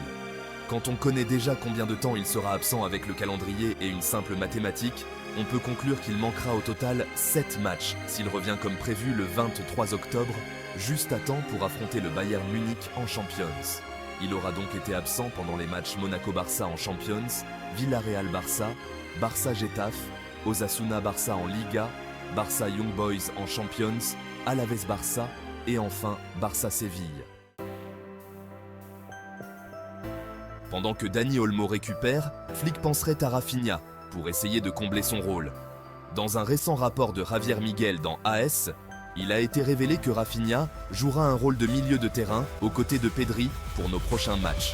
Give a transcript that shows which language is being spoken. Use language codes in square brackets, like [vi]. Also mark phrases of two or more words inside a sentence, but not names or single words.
[fr] Quand on connaît déjà combien de temps il sera absent avec le calendrier et une simple mathématique, on peut conclure qu'il manquera au total 7 matchs s'il revient comme prévu le 23 octobre, juste à temps pour affronter le Bayern Munich en Champions. Il aura donc été absent pendant les matchs Monaco-Barça en Champions, Villarreal-Barça, Barça-Getafe, Osasuna-Barça en Liga, Barça-Young Boys en Champions, Alaves-Barça et enfin Barça-Séville. Pendant que Dani Olmo récupère, Flick penserait à Rafinha pour essayer de combler son rôle. Dans un récent rapport de Javier Miguel dans AS, il a été révélé que Rafinha jouera un rôle de milieu de terrain aux côtés de Pedri pour nos prochains matchs.